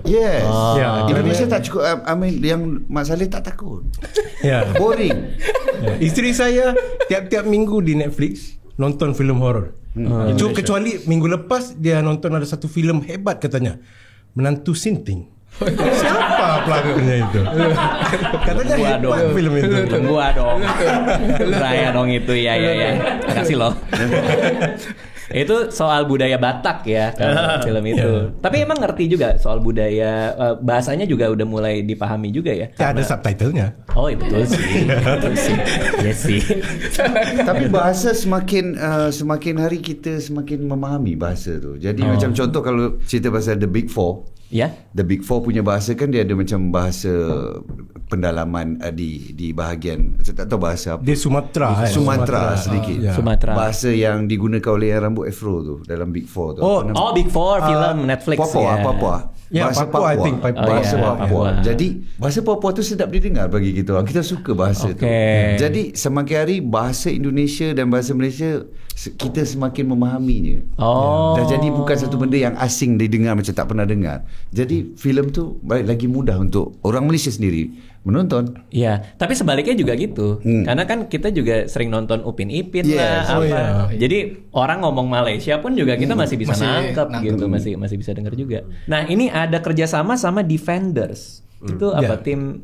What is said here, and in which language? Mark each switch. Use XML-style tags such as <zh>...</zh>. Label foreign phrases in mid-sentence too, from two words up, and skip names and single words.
<ms>Yes. Indonesia tak cukup.</ms> <en>I mean,</en> <ms>yang Mak Saleh tak takut. Boring. Isteri saya tiap-tiap minggu di Netflix nonton filem horror. Kecuali minggu lepas dia nonton ada satu filem hebat katanya, Menantu Sinting. Siapa pelakunya itu? Katanya hebat filem itu.</ms> <id>Gua dong. Saya dong itu ya. Kasih loh. Itu soal budaya Batak ya film itu. Tapi emang ngerti juga soal budaya, bahasanya juga udah mulai dipahami juga ya. Ada subtitlenya. Oh iya betul sih. Iya sih.</id> <ms>Tapi bahasa semakin hari kita semakin memahami bahasa tu. Jadi macam contoh kalau cerita pasal The Big Four. The Big Four punya bahasa kan dia ada macam bahasa pendalaman di bahagian, saya tak tahu bahasa apa. Dia Sumatera sedikit. Sumatera. Bahasa yang digunakan oleh yang rambut afro tu dalam Big Four tu. Big Four film Netflix. Papua. Bahasa Papua. Bahasa Papua. Jadi bahasa Papua tu sedap didengar bagi kita. Kita suka bahasa tu. Jadi semakin hari bahasa Indonesia dan bahasa Malaysia kita semakin memahaminya. Dah jadi bukan satu benda yang asing didengar macam tak pernah dengar. Jadi filem tu lagi mudah untuk orang Malaysia sendiri menonton.</ms> <id>Iya, tapi sebaliknya juga gitu. Karena kan kita juga sering nonton Upin Ipin lah apa. Jadi orang ngomong Malaysia pun juga kita masih bisa nangkep gitu, masih bisa dengar juga. Nah, ini ada kerjasama sama Defenders. Itu apa tim?</id>